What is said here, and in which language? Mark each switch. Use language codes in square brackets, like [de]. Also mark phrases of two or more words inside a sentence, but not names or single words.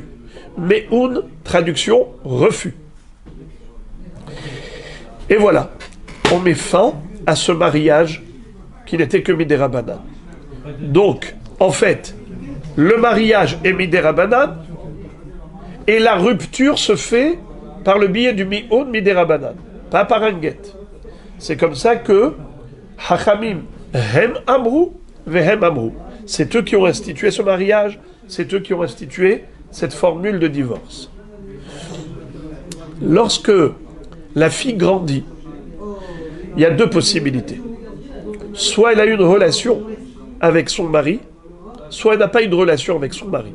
[fr] Mi'oun, traduction, refus. Et voilà, on met fin à ce mariage qui n'était que [he] מדרבנן. [fr] Donc, en fait, le mariage est [he] מדרבנן [fr] et la rupture se fait par le biais du mi'oun [he] מדרבנן, [fr] pas par un guet. [he] C'est comme ça que חכמים, הם אמרו, והם אמרו. [fr] C'est eux qui ont institué ce mariage, c'est eux qui ont institué cette formule de divorce. Lorsque la fille grandit, il y a deux possibilités. Soit elle a eu une relation avec son mari, soit elle n'a pas eu de relation avec son mari.